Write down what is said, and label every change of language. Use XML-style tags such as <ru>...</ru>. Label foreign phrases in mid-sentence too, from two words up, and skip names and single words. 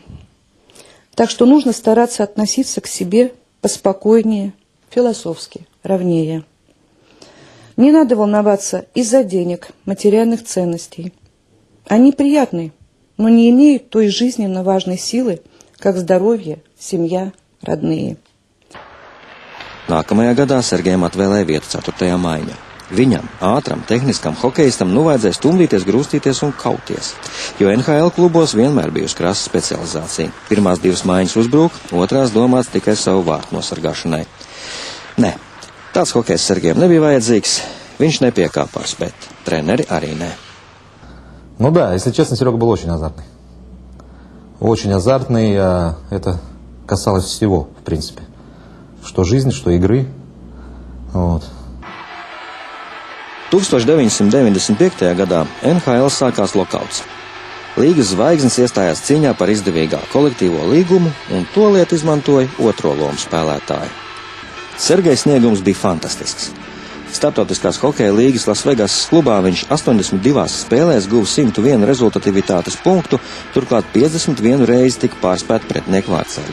<ru>Так что нужно стараться относиться к себе поспокойнее, философски, ровнее. Не надо волноваться из-за денег, материальных ценностей. Они приятны, но не имеют той жизненно важной силы, как здоровье, семья, родные.</ru> <lv>Nākamajā gadā Sergejam atvēlēja vietu 4. maiņā. Viņam, ātram, tehniskam hokejistam, vajadzēja stumdīties, grūstīties un kauties, jo NHL klubos vienmēr bijusi krasa specializācija. Pirmās 2 maiņas uzbruk, otrās domāts tikai savu vārtu nosargāšanai. Nē. Tāds hokejs Sergejam nebija vajadzīgs, viņš nepiekāpās, bet treneri arī nē.</lv> <ru>Ну да, если честно, Серега был очень азартный. Очень азартный, это касалось всего, в принципе. Что жизни, что игры. Вот.</ru> <lv>1995. gadā NHL sākās lokauts. Līgas zvaigznes iestājās cīņā par izdevīgā kolektīvo līgumu, un to lietu izmantoja otro lomu spēlētāju. Sergejs sniegums bija fantastisks. Starptautiskās hokeja līgas Lasvegasas klubā viņš 82 spēlēs guva 101 rezultativitātes punktu, turklāt 51 reizi tika pārspēta pretinieku vārtsargi.</lv>